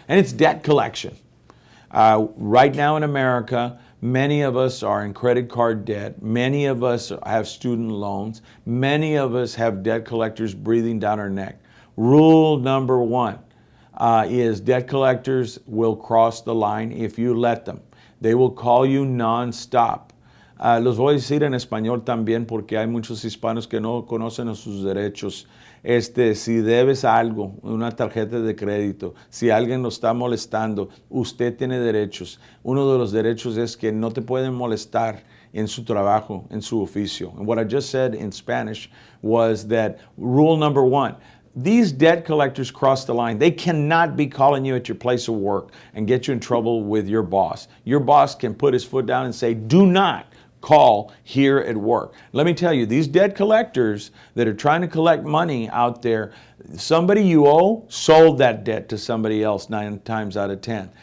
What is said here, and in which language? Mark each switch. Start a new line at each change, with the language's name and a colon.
English: And it's debt collection. Right now in America, many of us are in credit card debt. Many of us have student loans. Many of us have debt collectors breathing down our neck. Rule number one is debt collectors will cross the line if you let them. They will call you nonstop.
Spanish: Los voy a decir en español también porque hay muchos hispanos que no conocen sus derechos. Si debes algo, una tarjeta de crédito, si alguien lo está molestando, usted tiene derechos. Uno de los derechos es que no te pueden molestar en su trabajo, en su oficio.
English: And what I just said in Spanish was that rule number one, these debt collectors cross the line. They cannot be calling you at your place of work and get you in trouble with your boss. Your boss can put his foot down and say, do not call here at work. Let me tell you, these debt collectors that are trying to collect money out there, somebody you owe sold that debt to somebody else 9 times out of 10.